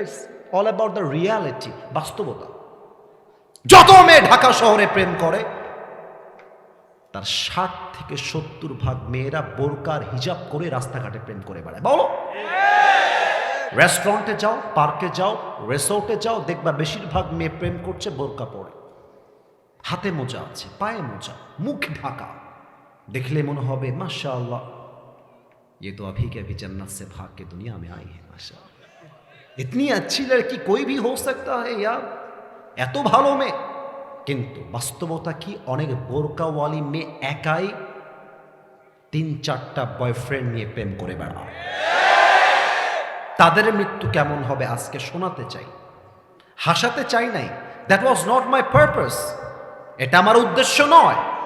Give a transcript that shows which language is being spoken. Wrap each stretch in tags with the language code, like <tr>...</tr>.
<en>it's all about the reality,</en> <bn>বাস্তবতা। যত মেয়ে ঢাকা শহরে প্রেম করে, তার 60 থেকে 70% মেয়েরা বোরকার হিজাব করে রাস্তাঘাটে প্রেম করে বেড়ায়। বলো, রেস্টুরেন্টে যাও, পার্কে যাও, রিসোর্টে যাও, দেখবা বেশিরভাগ মেয়ে প্রেম করছে বোরকা পরে, হাতে মোজা আছে, পায়ে মোজা, মুখ ঢাকা। देखले मन होबे</bn> <hi>माशाअल्लाह, ये तो अभी के अभी जन्नत से भाग के दुनिया में आई है माशाअल्लाह। इतनी अच्छी लड़की कोई भी हो सकता है यार,</hi> <bn>এত ভালো মেয়ে। কিন্তু বাস্তবতা কি, অনেক বোরকাওয়ালি মেয়ে একাই 3-4টা বয়ফ্রেন্ড নিয়ে প্রেম করে বেড়ায়। তাদের মৃত্যু কেমন হবে আজকে শোনাতে চাই, হাসাতে চাই নাই।</bn> <en>that was not my purpose,</en> <bn>এটা আমার উদ্দেশ্য নয়।</bn>